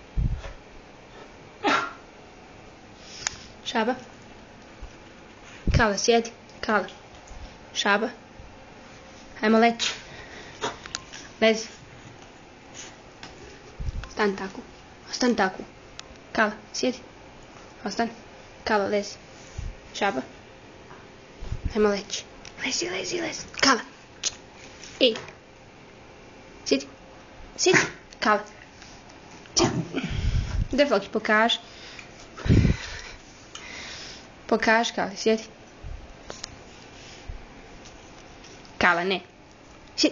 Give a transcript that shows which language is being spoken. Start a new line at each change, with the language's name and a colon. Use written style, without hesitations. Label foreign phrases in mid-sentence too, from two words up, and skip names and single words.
Croatian: Šaba. Kala, sjedi. Kala. Šaba. Hajmo leći. Lezi. Ostani tako. Ostani tako. Kala, sjedi. Ostani. Kala, lezi. Šaba. Hajmo leći. Lezi, lezi, lezi. Kala. Ej. Sjedi. Sjedi. Kala. Gdje Floki, pokaži. Pokaži, Kala, sjedi. Kala, ne. Sjedi.